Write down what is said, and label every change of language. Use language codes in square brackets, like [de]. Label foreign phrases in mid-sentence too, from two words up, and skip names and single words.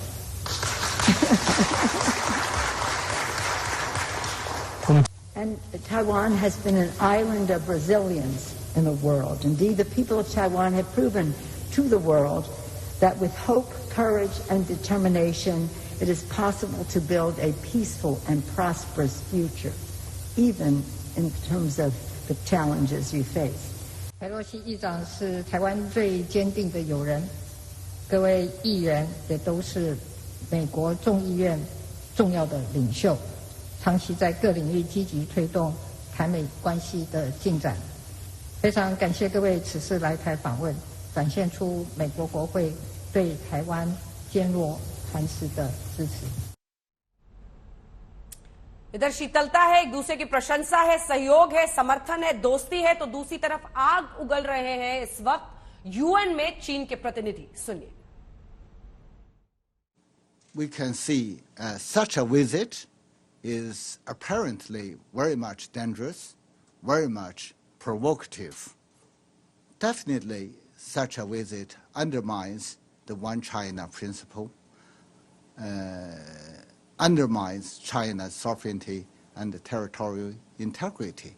[en] And Taiwan has been an island of resilience in the world. Indeed, the people of Taiwan have proven to the world that with hope, courage, and determination, it is possible to build a peaceful and prosperous future, even in terms of the challenges you face. [zh] 裴洛西议长是台湾最坚定的友人，各位议员也都是美国众议院重要的领袖，长期在各领域积极推动台美关系的进展。非常感谢各位此次来台访问，展现出美国国会对台湾坚若磐石的支持。 [hi] इधर शीतलता है, एक दूसरे की प्रशंसा है, सहयोग है, समर्थन है, दोस्ती है, तो दूसरी तरफ आग उगल रहे हैं इस वक्त यूएन में चीन के प्रतिनिधि। सुनिए। [en] We can see such a visit is apparently very much dangerous, very much provocative. Definitely, such a visit undermines the One China principle, undermines China's sovereignty and territorial integrity.